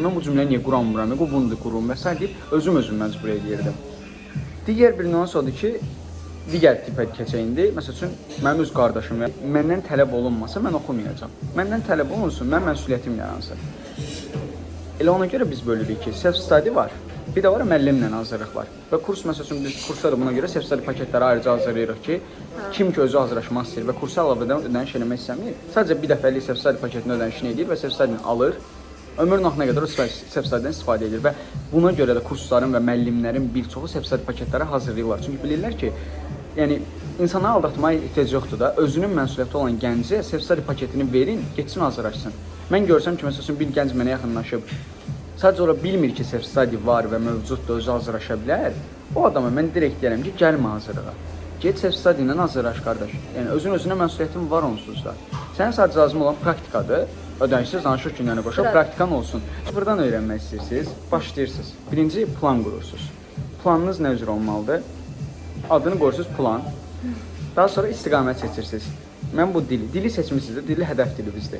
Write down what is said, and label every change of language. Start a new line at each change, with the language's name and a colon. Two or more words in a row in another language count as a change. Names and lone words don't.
Azerbaijani: Mən bu cümləni niyə quramıram, bunu da qurum və s. deyib özüm məcbur edirdim. Digər bir nüans odur ki, digər tipə keçəyindi. Məsəl üçün mənim öz qardaşım məndən tələb olunmasa mən oxumayacağam. Məndən tələb olunsun, mən məsuliyyətim yaransın. Elə ona görə biz bölürük ki, self-study var. Bir də var müəllimlə hazırlıq var. Və kurs məsəl üçün biz kursda da buna görə self-study paketləri ayrıca hazırlayırıq ki, kim ki özü hazırlaşmaq istəyir və kursa əlavədən ödəniş eləmək istəmir, sadəcə bir dəfəlik self-study paketinin ödənişini edir və self-study'ni alır. Ömrün axırına qədər o self-study'dən istifadə edir və buna görə də kursların və müəllimlərin bir çoxu self-study paketləri hazırlayırlar. Çünki bilirlər ki, yəni insanları aldatmaya ehtiyac yoxdur da, özünün məsuliyyəti olan gəncə self-study paketini verin, getsin hazırlaşsın. Mən görsəm ki, məsələn bir gənc mənə yaxınlaşıb, sadəcə olaraq bilmir ki, self-study var və mövcuddur, özü hazırlaşa bilər. O adama mən direkt deyərəm ki, gəlmə hazırlığa. Get self-study ilə hazırlaş qardaş. Yəni özünə məsuliyyətin var onsuz da. Sənin sadəcə lazım olan praktikadır. Ödənişsiz danışıq günlərinə qoşub praktikan olsun. Sıfırdan öyrənmək istəyirsiniz, başlayırsınız. Birinci plan qurursunuz. Planınız nə üzrə olmalıdır? Adını qoyursunuz plan. Daha sonra istiqamət seçirsiniz. Mən bu dili seçmisinizdir, dili hədəf dilimizdir.